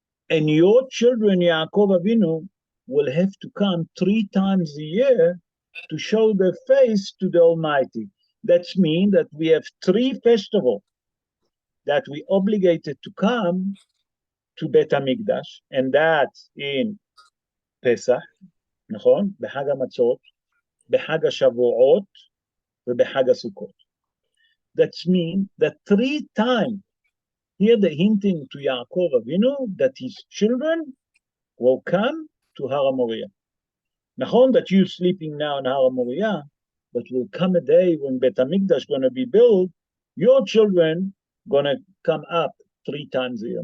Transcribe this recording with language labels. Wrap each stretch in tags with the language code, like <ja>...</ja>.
<en>And your children, Yaakov Avinu, will have to come 3 times a year to show their face to the Almighty. That means that we have 3 festivals that we obligated to come to Bet HaMikdash, and that's in Pesach, נכון?</en> <he>בחג המצות, בחג השבועות, ובחג הסוכות.</he> <en>That means that 3 times, here the hinting to Yaakov Avinu that his children will come to Har HaMoriah. נכון that you're sleeping now in Har HaMoriah, but will come a day when Bet HaMikdash going to be built, your children going to come up 3 times a year.</en>